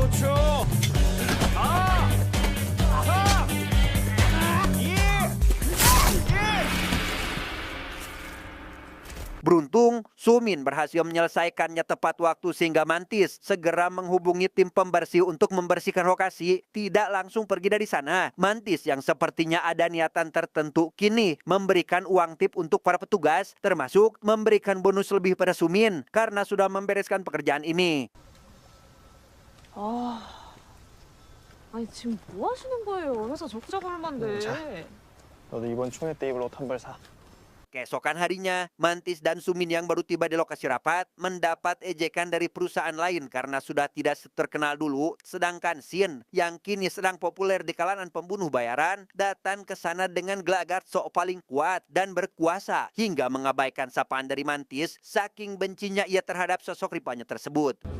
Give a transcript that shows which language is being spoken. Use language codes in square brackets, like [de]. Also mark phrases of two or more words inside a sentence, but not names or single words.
[id] Beruntung, Sumin berhasil menyelesaikannya tepat waktu sehingga Mantis segera menghubungi tim pembersih untuk membersihkan lokasi, tidak langsung pergi dari sana. Mantis yang sepertinya ada niatan tertentu kini memberikan uang tip untuk para petugas, termasuk memberikan bonus lebih pada Sumin karena sudah membereskan pekerjaan ini. [ko] 아니 지금 뭐 하시는 거예요? 회사 적자가 얼만데. 너도 이번 총회 때 입을 옷 한 벌 사. [id] Keesokan harinya, Mantis dan Sumin yang baru tiba di lokasi rapat mendapat ejekan dari perusahaan lain karena sudah tidak terkenal dulu, sedangkan Sin yang kini sedang populer di kalangan pembunuh bayaran datang ke sana dengan gelagat sok paling kuat dan berkuasa hingga mengabaikan sapaan dari Mantis saking bencinya ia terhadap sosok ripanya tersebut.